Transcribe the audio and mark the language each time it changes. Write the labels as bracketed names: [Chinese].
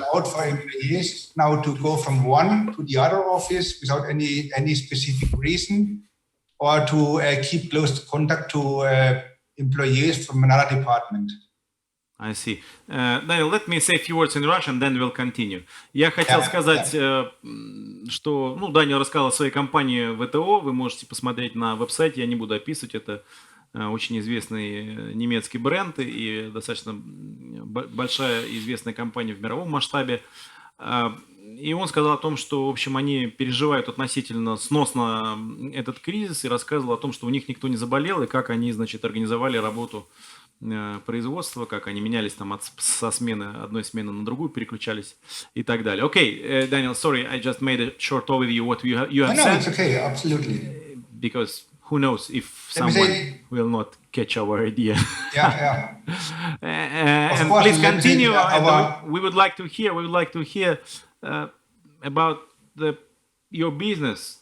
[English] It's not allowed for employees now to go from one to the other office without any specific reason, or to keep close contact to employees from another department. I see. Daniel, let me say a few words in Russian, then we'll continue. [Russian] Я хотел сказать, что, Даниэл рассказал о своей компании WTO, вы можете посмотреть на веб-сайте, я не буду описывать, это очень известный немецкий бренд и достаточно большая и известная компания в мировом масштабе. И он сказал о том, что, в общем, они переживают относительно сносно этот кризис, и рассказывал о том, что у них никто не заболел, и как они, значит, организовали работу производства, как они менялись там со смены, одной смены на другую, переключались и так далее. [English] Okay, Daniel, sorry, I just made a short overview what you have said. No, it's okay, absolutely. Because who knows if someone will not catch our idea. Yeah. And course, please continue. We would like to hear about your business.